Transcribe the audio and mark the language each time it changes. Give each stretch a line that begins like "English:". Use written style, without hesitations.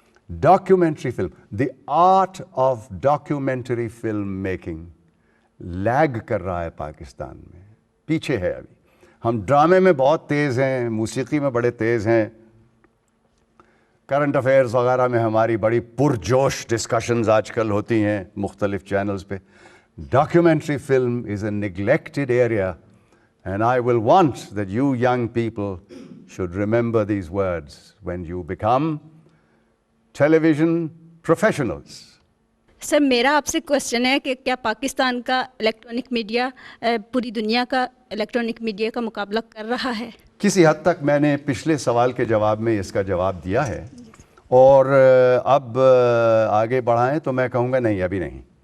Urdu: Documentary film, the art of documentary film making league کر رہا ہے پاکستان میں، پیچھے ہے. ابھی ہم ڈرامے میں بہت تیز ہیں، موسیقی میں بڑے تیز ہیں، کرنٹ افیئرز وغیرہ میں ہماری بڑی پرجوش ڈسکشنز آج کل ہوتی ہیں مختلف چینلز پہ.
English: Documentary film is a neglected area, and I will want that you young people should remember these words when you become television professionals.
Urdu: سر میرا آپ سے کوشچن ہے کہ کیا پاکستان کا الیکٹرانک میڈیا پوری دنیا کا الیکٹرانک میڈیا کا مقابلہ کر رہا ہے؟ کسی حد تک میں نے پچھلے سوال کے جواب میں اس کا جواب دیا ہے، اور اب آگے بڑھائیں تو میں کہوں گا نہیں، ابھی نہیں.